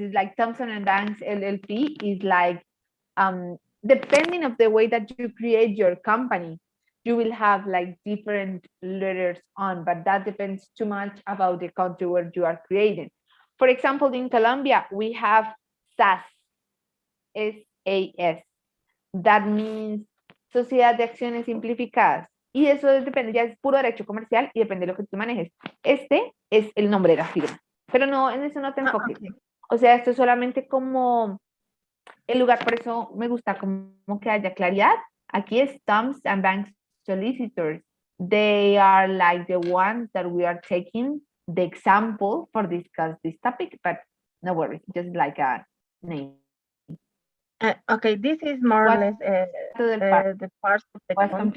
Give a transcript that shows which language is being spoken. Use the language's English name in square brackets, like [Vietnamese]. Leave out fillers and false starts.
[English] It's like Thompson and Banks LLP is like depending of the way that you create your company, you will have like different letters on, but that depends too much about the country where you are creating. For example, in Colombia, we have SAS, SAS. That means Sociedad de Acciones Simplificadas. [Spanish] Y eso depende, ya es puro derecho comercial y depende de lo que tú manejes. Este es el nombre de la firma, pero no, en eso no te enfoques. Okay. O sea, esto es solamente como el lugar, por eso me gusta como que haya claridad. Aquí es Thumbs and Banks Solicitors. [English] They are like the ones that we are taking the example for discuss this topic, but no worries, just like a name. Okay, this is more What or less the parts of the was contract.